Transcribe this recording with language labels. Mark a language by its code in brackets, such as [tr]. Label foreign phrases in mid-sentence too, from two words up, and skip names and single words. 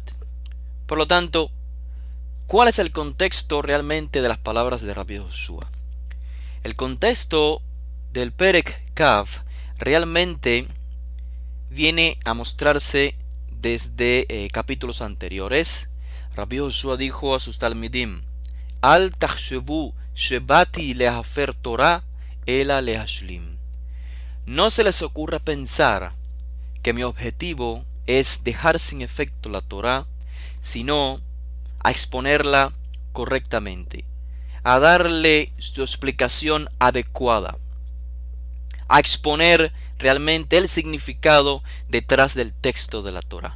[es] Por lo tanto, ¿cuál es el contexto realmente de las palabras de Rabbi Yoshua? El contexto del Perek Kav realmente viene a mostrarse desde capítulos anteriores. Rabbi Yoshua dijo a sus talmidim: [he] אל תחשבו שבאתי להפר תורה אלא להשלים. [es] No se les ocurra pensar que mi objetivo es dejar sin efecto la Torá, sino a exponerla correctamente, a darle su explicación adecuada, a exponer realmente el significado detrás del texto de la Torá.